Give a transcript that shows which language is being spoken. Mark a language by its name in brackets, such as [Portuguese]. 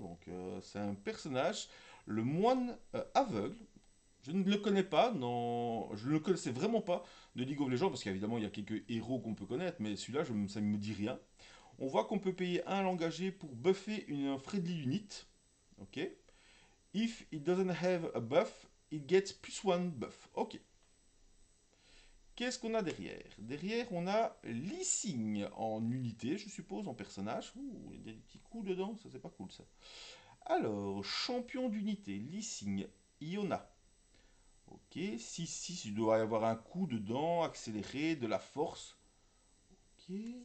[French] Donc c'est un personnage, le moine aveugle. Je ne le connais pas, non, je ne le connaissais vraiment pas de League of Legends, parce qu'évidemment il y a quelques héros qu'on peut connaître, mais celui-là, ça ne me dit rien. On voit qu'on peut payer un engagé pour buffer une friendly unit. Ok. [English] If it doesn't have a buff, it gets plus one buff. Ok. [French] Qu'est-ce qu'on a derrière? Derrière, on a Lee Sin en unité, je suppose, en personnage. Ouh, il y a des petits coups dedans, ça c'est pas cool ça. Alors, champion d'unité, Lee Sin, Iona. Ok, 6-6, il doit y avoir un coup dedans, accéléré, de la force. Ok.